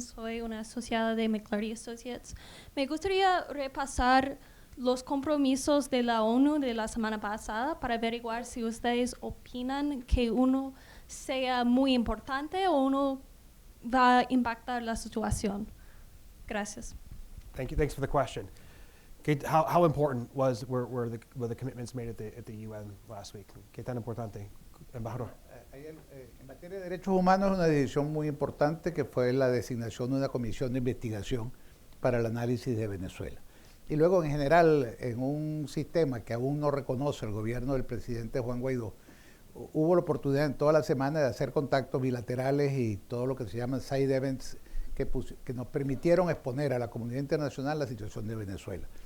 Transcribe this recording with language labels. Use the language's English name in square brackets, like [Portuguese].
[Spanish] Soy una asociada de McClarty Associates. Me gustaría repasar los compromisos de la ONU de la semana pasada para averiguar si ustedes opinan que uno sea muy importante o uno va a impactar la situación. Gracias. [English] Thank you. Thanks for the question. Okay, how important were the commitments made at the UN last week? [Spanish] ¿Qué tan importante, embajador? En materia de derechos humanos, una decisión muy importante que fue la designación de una comisión de investigación para el análisis de Venezuela. Y luego, en general, en un sistema que aún no reconoce el gobierno del presidente Juan Guaidó, hubo la oportunidad en toda la semana de hacer contactos bilaterales y todo lo que se llaman side events que nos permitieron exponer a la comunidad internacional la situación de Venezuela.